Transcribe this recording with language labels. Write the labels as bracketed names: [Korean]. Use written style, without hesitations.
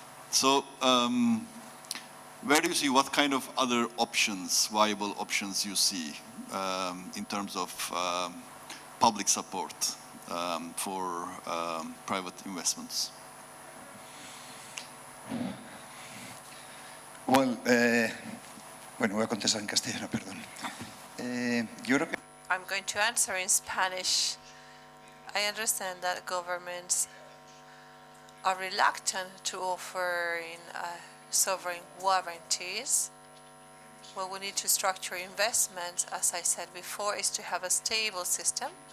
[English] So, where do you see, what kind of other options, viable options you see in terms of public support for private investments? [Spanish] Well, bueno, voy a contestar en castellano, perdón. Yo creo que... [English] I'm going to answer in Spanish. I understand that governments are reluctant to offer sovereign warranties. What we need to structure investments, as I said before, is to have a stable system.